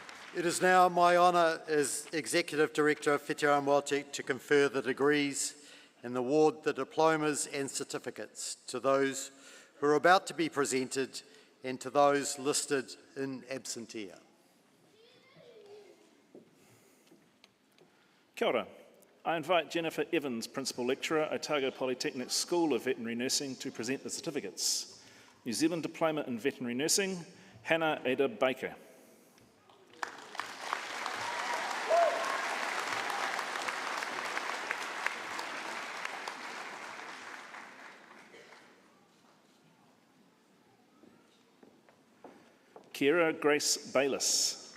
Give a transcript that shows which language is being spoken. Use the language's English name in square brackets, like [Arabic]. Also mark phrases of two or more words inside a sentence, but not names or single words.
[English] It is now my honour as Executive Director of Whitireia and WelTec to confer the degrees and award the diplomas and certificates to those who are about to be presented and to those listed in absentia. [Māori] Kia ora. [English] I invite Jennifer Evans, Principal Lecturer, Otago Polytechnic School of Veterinary Nursing, to present the certificates. New Zealand Diploma in Veterinary Nursing, Hannah Ada Baker. Kira Grace Bayliss.